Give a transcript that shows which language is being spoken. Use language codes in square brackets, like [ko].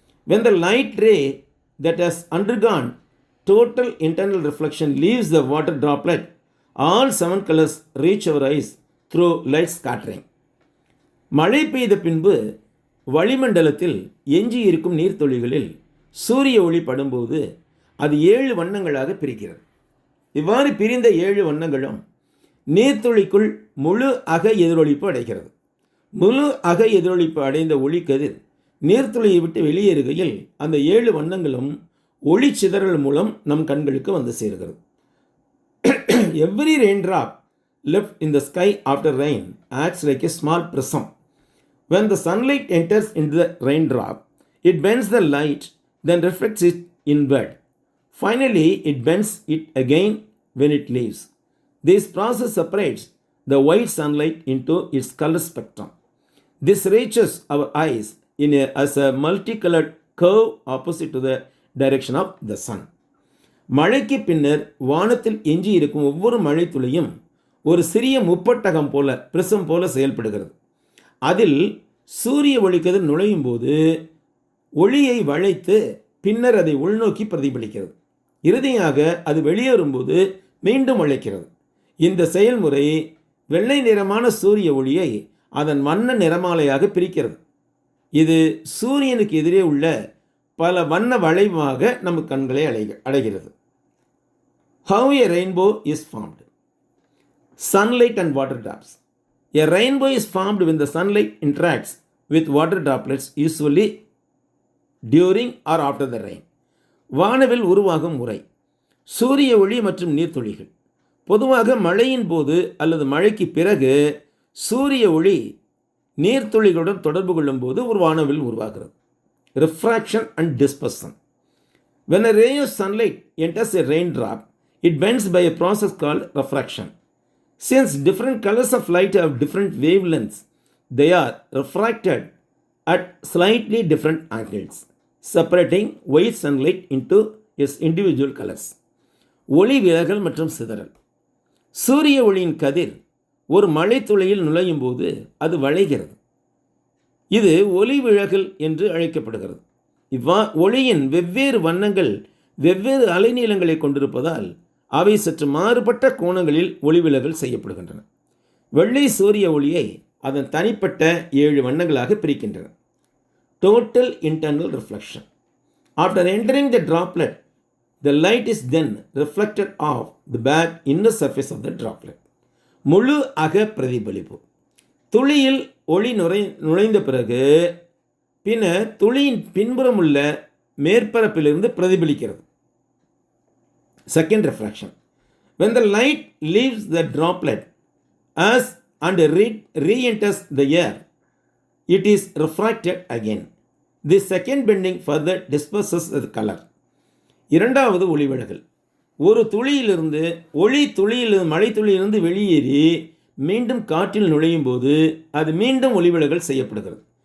[en] When the light ray that has undergone total internal reflection leaves the water droplet, all 7 colors reach our eyes through light scattering. [ta] மழை பெய்த பின்பு வளிமண்டலத்தில் எஞ்சி இருக்கும் நீர்த்துளிகளில் சூரிய ஒளி படும்போது அது 7 வண்ணங்களாக பிரிக்கிறது. இவ்வாறு பிரிந்த 7 வண்ணங்களும் நீர்த்துளிக்குள் முழு அக எதிரொலிப்பு அடைகிறது. முழு அக எதிரொலிப்பு அடைந்த ஒளிக்கதிர் நீர்த்துளியை விட்டு வெளியேறுகையில் அந்த 7 வண்ணங்களும் ஒளி சிதறல் மூலம் நம் கண்களுக்கு வந்து சேர்கிறது. [en] Every raindrop left in the sky after rain acts like a small prism. When the sunlight enters into the raindrop, it bends the light, then reflects it inward. Finally, it bends it again when it leaves. This process separates the white sunlight into its color spectrum. This reaches our eyes as a multicolored curve opposite to the direction of the sun. [ta] மழைக்கு பின்னர் வானத்தில் எஞ்சி இருக்கும் ஒவ்வொரு மழை துளியும் ஒரு சிறிய முப்பட்டகம் போல பிரிசம் போல செயல்படுகிறது. அதில் சூரிய ஒளிக்கதிர் நுழையும் போது ஒளியை வளைத்து பின்னர் அதை உள்நோக்கி பிரதிபலிக்கிறது. இறுதியாக அது வெளியேறும்போது மீண்டும் வளைக்கிறது. இந்த செயல்முறை வெள்ளை நிறமான சூரிய ஒளியை அதன் வண்ண நிறமாலையாக பிரிக்கிறது. இது சூரியனுக்கு எதிரே உள்ள பல வண்ண வளைவாக நம் கண்களை அடைகிறது. [en] How a rainbow is formed. Sunlight and water drops. A rainbow is formed when the sunlight interacts with water droplets, usually during or after the rain. [ta] வானவில் உருவாகும் முறை. சூரிய ஒளி மற்றும் நீர்த்துளிகள். பொதுவாக மழையின் போது அல்லது மழைக்கு பிறகு சூரிய ஒளி நீர்த்துளிகளுடன் தொடர்பு கொள்ளும் போது ஒரு வானவில் உருவாகிறது. [en] Refraction and dispersion. When a ray of sunlight enters a raindrop, it bends by a process called refraction. Since different colors of light have different wavelengths, they are refracted at slightly different angles, separating white sunlight into its individual colors. [ta] ஒளி விலகல் மற்றும் சிதறல். சூரிய ஒளியின் கதிர் ஒரு மழை துளையில் நுழையும் போது அது வளைகிறது. இது ஒளி விலகல் என்று அழைக்கப்படுகிறது. ஒளியின் வெவ்வேறு வண்ணங்கள் வெவ்வேறு அலைநீளங்களை கொண்டிருப்பதால் அவை சற்று மாறுபட்ட கோணங்களில் ஒளிவிலகல் செய்யப்படுகின்றன. வெள்ளை சூரிய ஒளியை அதன் தனிப்பட்ட 7 வண்ணங்களாக பிரிக்கின்றன. [en] Total internal reflection. After entering the droplet, the light is then reflected off the back inner surface of the droplet. [ta] முழு அக பிரதிபலிப்பு. துளியில் ஒளி நுழைந்த பிறகு பின்னர் துளியின் பின்புறம் உள்ள மேற்பரப்பிலிருந்து பிரதிபலிக்கிறது. [en] Second refraction. When the light leaves the droplet and re-enters the air, it is refracted again. This second bending further disperses the color. [ta] இரண்டாவது ஒளிவிலகல். ஒரு துளியிலிருந்து மழை துளியிலிருந்து வெளியேறி மீண்டும் காற்றில் நுழையும் போது அது மீண்டும் ஒளிவிலகல் செய்யப்படுகிறது.